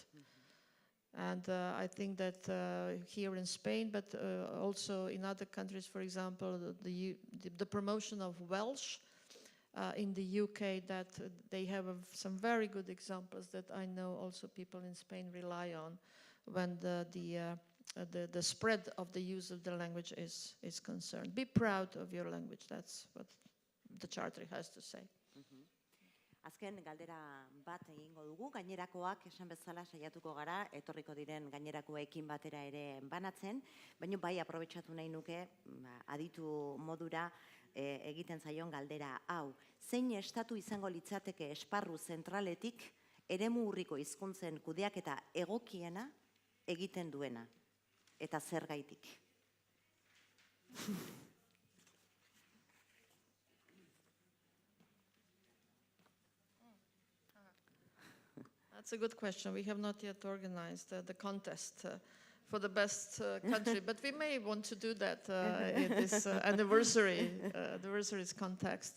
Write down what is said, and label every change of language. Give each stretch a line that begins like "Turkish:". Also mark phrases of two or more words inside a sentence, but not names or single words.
English: And I think that here in Spain, but also in other countries, for example, the promotion of Welsh in the UK, that they have some very good examples that I know also people in Spain rely on when the the spread of the use of the language is concerned. Be proud of your language. That's what the Charter has to say.
Basque: Azken galdera bat egingo dugu, gainerakoak esan bezala saiatuko gara, etorriko diren gainerakoekin batera ere banatzen, baina bai aprobetxatu nahi nuke aditu modura egiten zaion galdera hau. Zein estatu izango litzateke esparru zentraletik eremu urriko hizkuntzen kudeaketa egokiena egiten duena, eta zergaitik?
English: That's a good question. We have not yet organized the contest for the best country, but we may want to do that in this anniversary's context.